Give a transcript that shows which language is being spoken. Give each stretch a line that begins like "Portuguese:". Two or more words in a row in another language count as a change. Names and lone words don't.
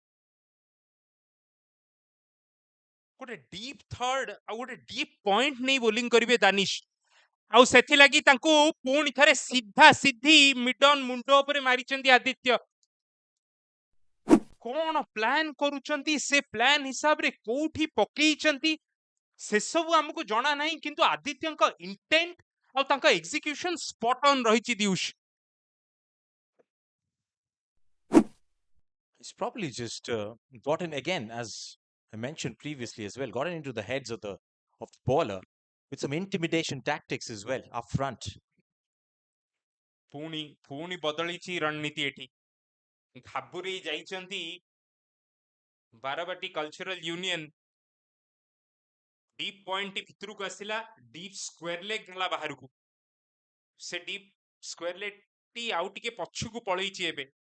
Odia: ଗୋଟେ
English: deep third
Odia: ଆଉ ଗୋଟେ
English: deep point
Odia: ନେଇ ବୋଲିଂ କରିବେ ଦାନିଶ, ଆଉ ସେଥିଲାଗି ତାଙ୍କୁ ପୁଣି ଥରେ ସିଧା ସିଧି ମିଡନ ମୁଣ୍ଡ ଉପରେ ମାରିଛନ୍ତି ଆଦିତ୍ୟ। କଣ ପ୍ଲାନ କରୁଛନ୍ତି, ସେ ପ୍ଲାନ ହିସାବରେ କୋଉଠି ପକେଇଛନ୍ତି ସେସବୁ ଆମକୁ ଜଣା ନାହିଁ, କିନ୍ତୁ ଆଦିତ୍ୟଙ୍କ ଇଣ୍ଟେଣ୍ଟ ଆଉ ତାଙ୍କ
English: execution spot on
Odia: ରହିଛି ଦିଉଷ।
English: He's probably just gotten again, as I mentioned previously as well, gotten into the heads of the bowler with some intimidation tactics as well up front.
Odia: ପୁଣି ପୁଣି ବଦଳିଛି ରଣନୀତି ଏଠି। ଘାବୁରେଇ ଯାଇଛନ୍ତି ବାରବାଟୀ କଲଚରାଲ ୟୁନିୟନ।
English: deep point
Odia: ଭିତରକୁ ଆସିଲା,
English: deep square leg
Odia: ଗଲା ବାହାରକୁ। ସେ
English: deep square leg
Odia: ଟି ଆଉ ଟିକେ ପଛକୁ ପଳେଇଛି ଏବେ।